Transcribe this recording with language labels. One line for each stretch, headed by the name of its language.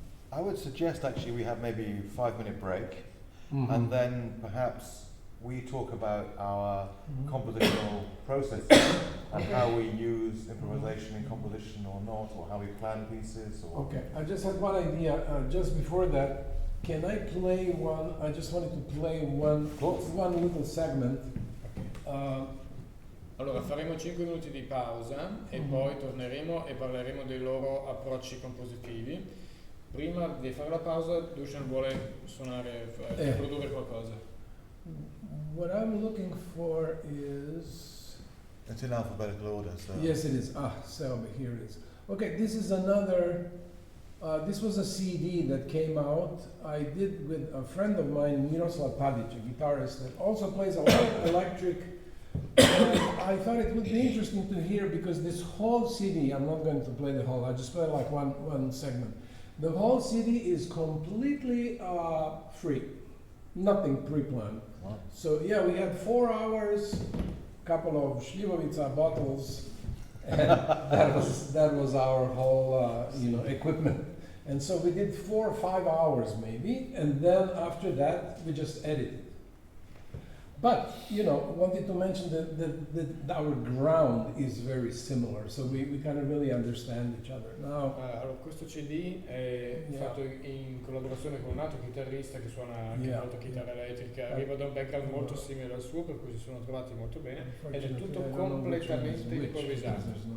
English: I would suggest actually we have maybe a 5-minute break, and then perhaps we talk about our compositional process and how we use improvisation in composition or not, or how we plan pieces. Or Okay, I just had one idea. Just before that, can I play one? I just wanted to play one little segment.
Italian: Allora faremo 5 minuti di pausa e poi torneremo e parleremo dei loro approcci compositivi. Prima di fare la pausa, Dušan vuole suonare, produrre qualcosa.
English: What I'm looking for is... it's in alphabetical order, so... Yes, it is. Selby, here it is. Okay, this is another... this was a CD that came out. I did with a friend of mine, Miroslav Padic, a guitarist that also plays a lot of electric. And I thought it would be interesting to hear because this whole CD, I'm not going to play the whole, I just play like one segment. The whole CD is completely free, nothing pre-planned. Wow. So yeah, we had 4 hours, couple of Slivovica bottles, and that was our whole equipment. And so we did 4 or 5 hours maybe, and then after that we just edited. But wanted to mention that our ground is very similar, so we kind of really understand each other. Now,
Italian: allora, questo CD è fatto in collaborazione con un altro chitarrista che suona anche molta chitarra elettrica, arriva da un background molto simile al suo, per cui si sono trovati molto bene, ed è tutto completamente improvvisato.